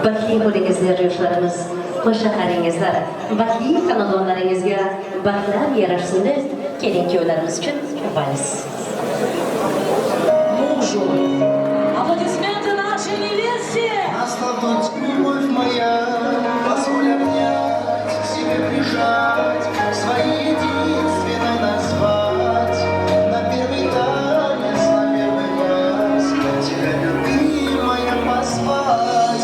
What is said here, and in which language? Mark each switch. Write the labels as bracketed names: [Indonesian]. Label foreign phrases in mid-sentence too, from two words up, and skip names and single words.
[Uzbek] baxtli bo'lingizlar yoshlarimiz, qo'shaqaringizlar, baxtli xonadonlaringizga baxtlar yarashsin deb keling kuyovlarimiz uchun o'pamiz. [Russian] Мужу. Аплодисменты нашей невесте. Осталась любовь моя, позволь обнять, к себе прижать, своей единственной назвать. На первый танец, на первый раз, тебя, любимая, позвать.